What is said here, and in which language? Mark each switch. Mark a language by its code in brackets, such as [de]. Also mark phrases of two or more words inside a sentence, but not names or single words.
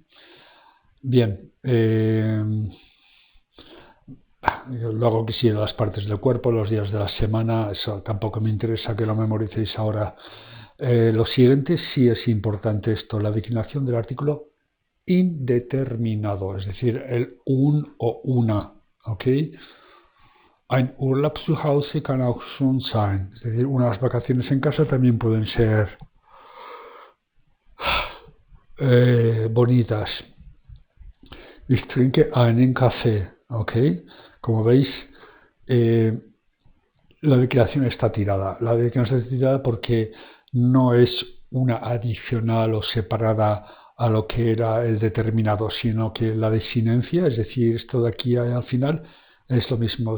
[es] Bien, luego que sí, las partes del cuerpo, los días de la semana, eso tampoco me interesa que lo memoricéis ahora. Lo siguiente sí es importante esto, la declinación del artículo indeterminado, es decir, el un o una, ¿ok? [de] Ein Urlaub zu Hause kann auch schön sein. [es] Es decir, unas vacaciones en casa también pueden ser bonitas. [de] Ich trinke einen Kaffee. [es] ¿Ok? Como veis, eh, la declaración está tirada. La declaración está tirada porque no es una adicional o separada a lo que era el determinado, sino que la desinencia, es decir, esto de aquí al final, es lo mismo.